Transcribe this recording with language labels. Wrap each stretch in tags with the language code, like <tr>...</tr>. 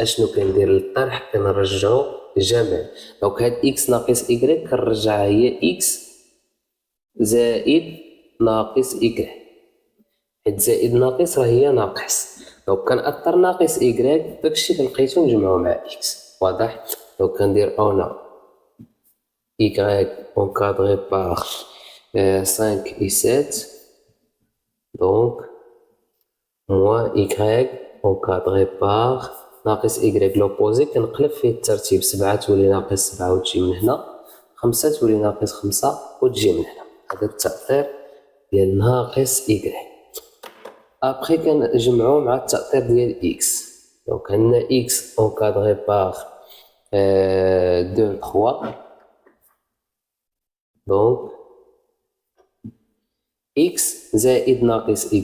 <ar>اشنو كندير للطرح؟ كنرجعو جمع. دونك هاد إكس ناقص إكغيك كنرجعها هي إكس زائد ناقص إكغيك، حيت زائد ناقص راه هي ناقص. دونك كنأطر ناقص إكغيك، داكشي اللي لقيتو نجمعو مع إكس. واضح؟ دونك كندير أونا إكغيك</ar> <fr>encadré par 5 et 7 donc moins y encadré par</fr> <ar>ناقص y لوبوزي. كنقلب فيه الترتيب، 7 تولي ناقص 7 وتجي من هنا، 5 تولي ناقص 5 وتجي من هنا. هذا التأطير ديال ناقص y. ابخي كنجمعو مع التأطير ديال x. دونك عندنا</ar> <fr>x encadré par 2 3</fr> <ar>دونك x زائد ناقص y.</ar>